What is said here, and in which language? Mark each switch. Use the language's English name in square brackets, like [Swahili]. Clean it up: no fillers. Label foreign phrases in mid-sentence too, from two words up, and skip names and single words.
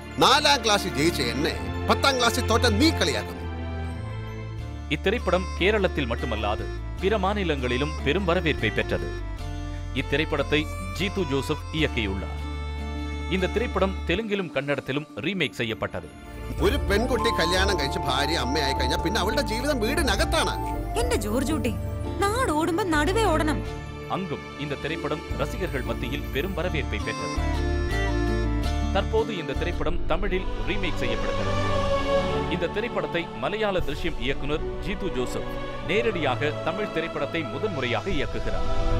[Malayalam] 4ആം ക്ലാസ് ജയിച്ച എന്നെ 10ആം ക്ലാസ് തോറ്റ നീ കളിയാക്കും. [Tamil] இத்திரைப்படம் கேரளத்தில் மட்டுமல்லாது பிற மாநிலங்களிலும் பெரும் வரவேற்பை பெற்றது. இத்திரைப்படத்தை ஜீது ஜோசப் இயக்கியுள்ளார். இந்த திரைப்படம் தெலுங்கிலும் கன்னடத்திலும் ரீமேக் செய்யப்பட்டது. [Malayalam] ഒരു പെൺകുട്ടി കല്യാണം കഴിച്ച് ഭാര്യ അമ്മയായി കഴിഞ്ഞാൽ പിന്നെ അവളുടെ ജീവിതം വീടിനകത്താണ്. എന്റെ ജോർജൂട്ടി നാട് ഓടുമ്പോ നടുവേ ഓടണം. [Tamil] அங்கும் இந்த திரைப்படம் ரசிகர்கள் மத்தியில் பெரும் வரவேற்பை பெற்றது. தற்போது இந்த திரைப்படம் தமிழில் ரீமேக் செய்யப்படுகிறது. இந்த திரைப்படத்தை மலையாள திருஷ்யம் இயக்குனர் ஜீது ஜோசப் நேரடியாக தமிழ் திரைப்படத்தை முதன்முறையாக இயக்குகிறார்.